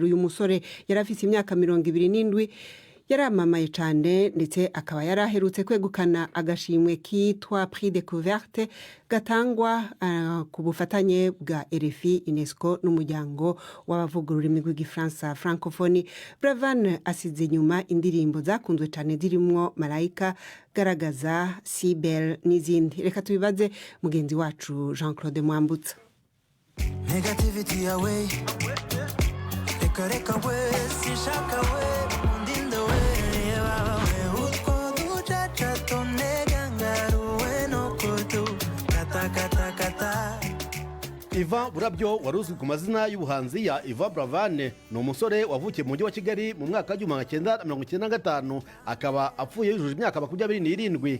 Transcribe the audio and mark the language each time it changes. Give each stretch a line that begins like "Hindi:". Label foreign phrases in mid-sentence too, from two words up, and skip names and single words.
Kinyarwanda: Uyu musore yarafise imyaka 27 yaramamaye cyane ndetse akaba yaraherutse kwegukana agashimwe kitwa Prix Découverte gatangwa ku bufatanye bwa RFI, UNESCO n'umuryango w'abavuga ururimi rw'igifaransa Francophonie. Bravan asize inyuma indirimbo zakunzwe cyane zirimo Malaika, Garagaza, Sibel n'izindi. Reka tubibaze mugenzi wacu Jean-Claude Mwambutsa.
English: Negativity away,
Kinyarwanda: reka we
Swahili: sishaka we.
Kinyarwanda: Ivan Burabyo waruzwi ku mazina y'ubuhanzi ya Ivan Bravane ni umusore wavukiye mu mujyi wa Kigali mu mwaka wa 1995 akaba apfuye yujuje imyaka 27.